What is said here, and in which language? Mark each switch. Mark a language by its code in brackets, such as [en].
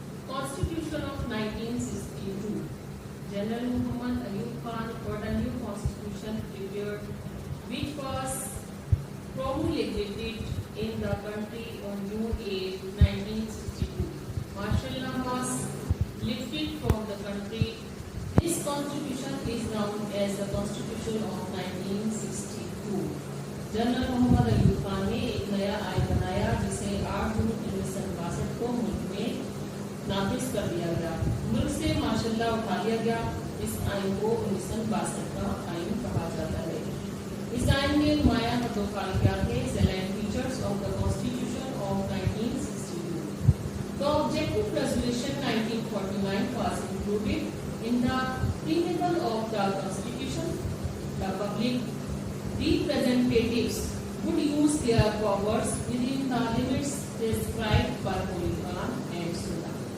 [en] Constitution of 1962 General Muhammad Ayub Khan got a new constitution prepared which was promulgated in the country on June 8, 1962. Martial law was lifted from the country. This constitution is known as the Constitution of 1962. [hi] General Mohammad Ayub Khan ने एक नया आइन बनाया जिसे 8 जून 1962 को मुल्क में नाफिज कर दिया गया। मुल्क से मार्शल लॉ उठा लिया गया। इस आइन को 1962 का आइन कहा जाता है। इस आइन में नुमाया हदोफाल क्या थे? [en] Salient features of the Constitution of 1962. The objective resolution 1949 was included in the preamble of the Constitution. The public representatives would use their powers within the limits prescribed by Holy Quran and Sunnah.